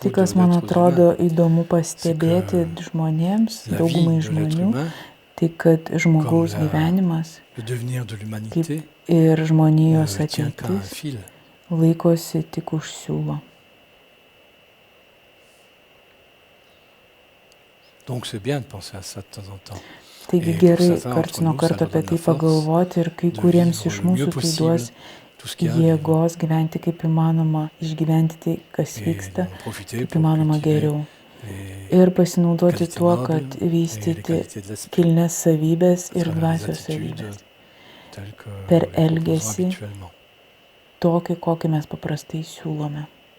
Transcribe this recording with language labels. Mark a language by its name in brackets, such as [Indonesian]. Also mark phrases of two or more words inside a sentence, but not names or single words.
[Lithuanian] Tai, kas man [French] d'êtres [Lithuanian] atrodo [French] humains, [Lithuanian] įdomu pastebėti žmonėms, [French] la vie [Lithuanian] daugumai [French] de l'être [Lithuanian] žmonių, [French] humain [Lithuanian] Tai kad žmogaus gyvenimas [French] le devenir de l'humanité [Lithuanian] ir žmonijos [French] tient qu'à un [Lithuanian] ateitis [French] fil. [Lithuanian] laikosi tik už siūlo. [French] Donc c'est bien de penser à ça de temps en temps. [Lithuanian] Taigi gerai karts nuo karto apie tai pagalvoti ir kai kuriems iš mūsų tai duos jėgos gyventi kaip įmanoma, išgyventi tai, kas vyksta, kaip įmanoma geriau. Ir pasinaudoti tuo, kad vystyti kilnes savybės ir dvasios savybės per elgesį tokį, kokį mes paprastai siūlome.